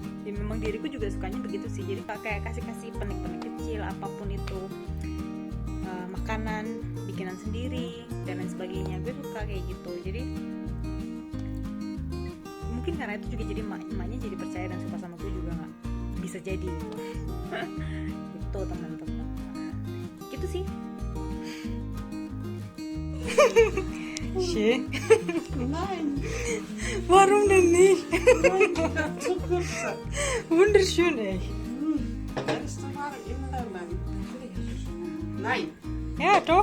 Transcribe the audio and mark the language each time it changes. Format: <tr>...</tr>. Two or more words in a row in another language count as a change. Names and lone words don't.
<id>Ya memang diriku juga sukanya begitu sih. Jadi kayak kasih penik-penik kecil, apapun itu, makanan bikinan sendiri dan lain sebagainya, gue suka kayak gitu. Jadi mungkin karena itu juga jadi emaknya jadi percaya dan suka sama gue juga, nggak bisa jadi gitu teman-teman. Gitu sih.</id> <de>Schön. Nein. Warum denn nicht? Nein, die hat zu kurze. Wunderschön, ey.</de> <nl>Dat is te warm in Nederland.</nl> <de>Nein. Ja, doch.</de>